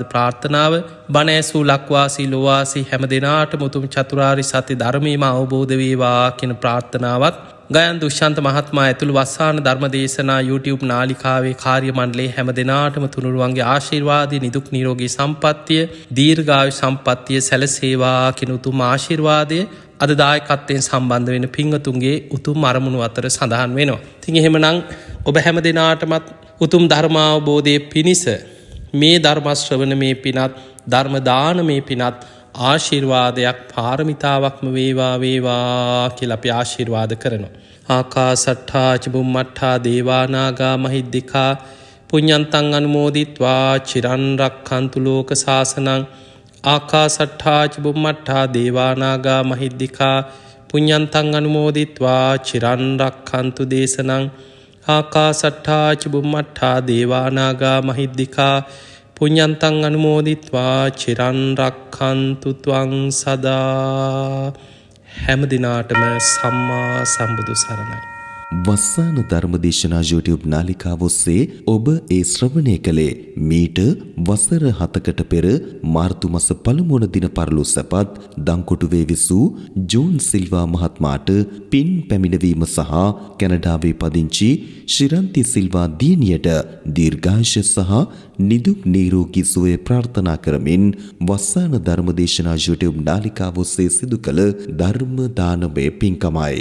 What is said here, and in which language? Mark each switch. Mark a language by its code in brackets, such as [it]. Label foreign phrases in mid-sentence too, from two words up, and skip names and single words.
[si] ප්‍රාර්ථනාව බණ ඇසූ ලක්වාසී ලෝවාසී හැම දෙනාටම උතුම් චතුරාර්ය සත්‍ය ධර්මයේම අවබෝධ වේවා කියන ප්‍රාර්ථනාවත් ගයන් දුෂ්‍යන්ත මහත්මයා ඇතුළු වස්සාන ධර්මදේශනා YouTube නාලිකාවේ කාර්ය මණ්ඩලයේ හැම දෙනාටම තුනුරුවන්ගේ ආශිර්වාදය නිදුක් නිරෝගී සම්පන්නිය දීර්ඝායු සම්පන්නිය සැලසේවා කියන උතුම් ආශිර්වාදය අද දායකත්වයෙන් සම්බන්ධ වෙන පින්වතුන්ගේ උතුම් අරමුණු අතර සඳහන් වෙනවා. ඉතින් එහෙමනම් ඔබ හැම දෙනාටමත් උතුම් ධර්මාවබෝධයේ පිණිස මේ ධර්ම ශ්‍රවණමේ පිනත් ධර්ම දානමේ පිනත් ආශිර්වාදයක් පාරමිතාවක්ම වේවා වේවා කියලා අපි ආශිර්වාද කරනවා. [pi] ආකාසට්ඨා ච බුම්මට්ඨා දේවා නාග මහිද්దికා පුඤ්ඤන්තං අනුමෝදිත්වා චිරන් රක්ඛන්තු ලෝක සාසනං. ආකාසට්ඨා ච බුම්මට්ඨා දේවා නාග මහිද්దికා පුඤ්ඤන්තං අනුමෝදිත්වා චිරන් රක්ඛන්තු දේශනං. ආකාසට්ඨා ච බුම්මට්ඨා දේවා නාග මහිද්దికා පුඤ්ඤන්තං අනුමෝදිත්වා චිරන් රක්ඛන්තු ත්වං සදා. [si] හැම දිනාටම සම්මා සම්බුදු සරණයි. වස්සාන ධර්මදේශනා YouTube නාලිකාව ඔස්සේ ඔබ ඒ ශ්‍රවණය කළේ මීට වසර 7කට පෙර මාර්තු මාස පළමු වන දින පරලොස්සපත් දංකොටුවේ විසූ ජෝන් සිල්වා මහත්මයාට පින් පැමිණවීම සහ කැනඩාවේ පදිංචි ශිරන්ති සිල්වා දියණියට දීර්ඝායුෂ සහ නිදුක් නිරෝගී සුවය ප්‍රාර්ථනා කරමින් වස්සාන ධර්මදේශනා YouTube නාලිකාව ඔස්සේ සිදු කළ ධර්ම දානමය පින්කමයි.